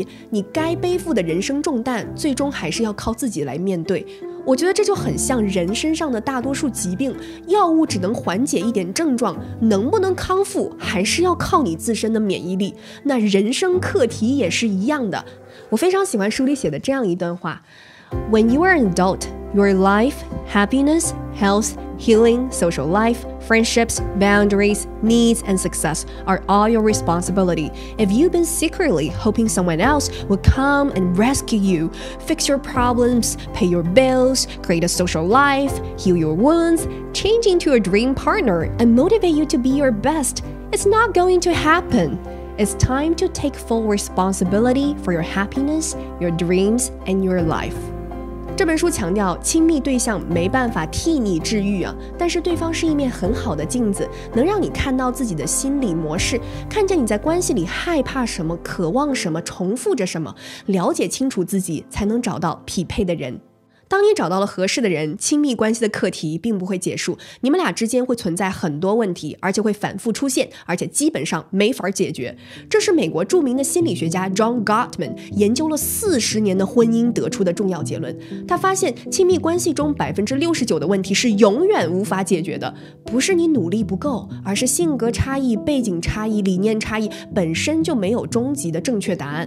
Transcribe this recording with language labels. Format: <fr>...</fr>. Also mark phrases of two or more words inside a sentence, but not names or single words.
<zh>你該背負的人生重擔，最終還是要靠自己來面對。我覺得這就很像人身上的大多數疾病，藥物只能緩解一點症狀，能不能康復，還是要靠你自身的免疫力。那人生課題也是一樣的。我非常喜歡書裡寫的這樣一段話</zh> <en>When you are an adult, your life, happiness, health, healing, social life, friendships, boundaries, needs, and success are all your responsibility. If you've been secretly hoping someone else will come and rescue you, fix your problems, pay your bills, create a social life, heal your wounds, change into your dream partner, and motivate you to be your best, it's not going to happen. It's time to take full responsibility for your happiness, your dreams, and your life.</en> <zh>這本書強調，親密對象沒辦法替你治癒啊，但是對方是一面很好的鏡子，能讓你看到自己的心理模式，看見你在關係裡害怕什麼、渴望什麼、重複着什麼，了解清楚自己，才能找到匹配的人。當你找到了合適的人，親密關係的課題並不會結束，你們倆之間會存在很多問題，而且會反覆出現，而且基本上沒法解決。這是美國著名的心理學家 John Gottman 研究了40年的婚姻得出的重要結論。他發現親密關係中69%的問題是永遠無法解決的，不是你努力不夠，而是性格差異、背景差異、理念差異本身就沒有終極的正確答案。</zh>